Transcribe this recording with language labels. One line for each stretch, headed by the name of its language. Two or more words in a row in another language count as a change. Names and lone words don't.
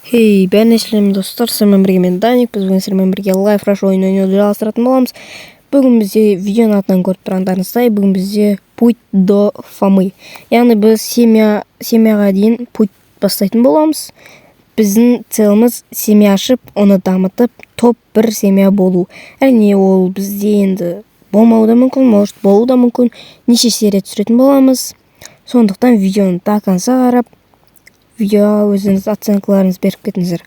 Kazakh: Хей, бәріне сәлем достар, сіздермен бірге мен Даник, біз бүгін сіздермен бірге Life Rush ойынын жалғастыратын боламыз. Бүгін бізде видеоның атынан көріп тұрғандарыңыздай, бүгін бізде
Russian: путь до Фомы.
Kazakh: Яғни біз семьяға дейін путь бастайтын боламыз. Біздің целіміз семья ашып, оны дамытып, топ бір семья болу. Әрине ол бізде енді болмауы да мүмкін, может болу да мүмкін. Неше серия түсіретін боламыз. Сондықтан видеоны
Russian: до конца
Kazakh: қарап, видео өзіңіз оценкаларыңыз беріп кетіңіздер.